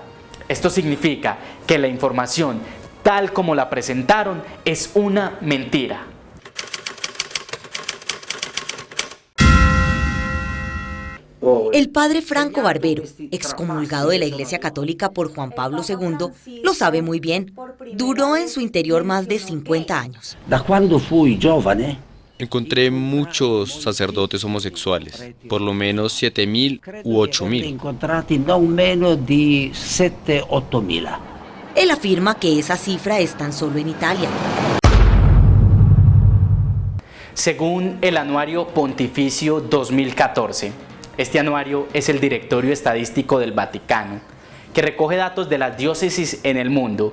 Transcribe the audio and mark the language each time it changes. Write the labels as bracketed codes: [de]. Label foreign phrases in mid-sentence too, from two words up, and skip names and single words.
[es] Esto significa que la información, tal como la presentaron, es una mentira. El padre Franco Barbero, excomulgado de la Iglesia Católica por Juan Pablo II, lo sabe muy bien. Duró en su interior más de 50 años. [it] Da quando fui giovane, [es] Encontré muchos sacerdotes homosexuales, por lo menos 7.000 u 8.000. [it] incontrati non meno di 7-8.000. [es] Él afirma que esa cifra es tan solo en Italia. Según el Anuario Pontificio 2014, este anuario es el Directorio Estadístico del Vaticano, que recoge datos de las diócesis en el mundo.